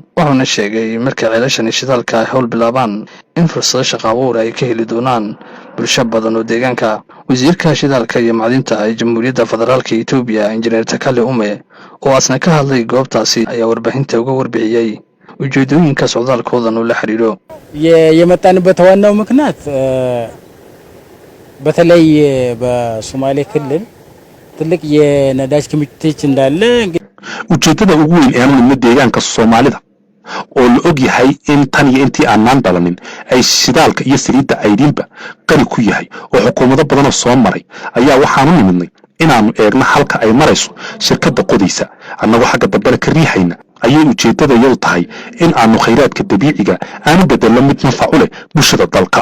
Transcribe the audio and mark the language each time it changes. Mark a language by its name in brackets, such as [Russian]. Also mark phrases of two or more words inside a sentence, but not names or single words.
[Somali] wuxuuna sheegay marka ceelashan shidaalka ay howl bilaabaan in fursado shaqo abuur ay ka heli doonaan bulsho badan oo deegaanka. wasiirka shidaalka iyo macdinta ee Jamhuuriyadda Federaalka Itoobiya Injineer Takale Ume oo asna ka hadlay goobtaasi ayaa warbaahinta uga warbixiyay ujeedooyinka socdaalkoodan oo la xiriiro [Amharic] የመጣንበት ዋናው ምክንያት በተለይ በሶማሌ ክልል ትልቅ የነዳጅ ክምችት እንዳለ [Somali] ujeedada ugu weyn ee aanu deegaanka Soomaalida oo la og yahay in tan iyo intii aanan dalanin ay shidaalka iyo saliidda aydiinba qani ku yahay oo xukuumado badan oo soo maray ayaa waxaanu nimidnay inaanu eegno halka ay marayso shirkadda qodaysa annagoo xagga dambana ka riixayna ayay ujeedada iyadu tahay in aanu khayraadka dabiiciga aanu bedelo mid nafac u leh bulshada dalka.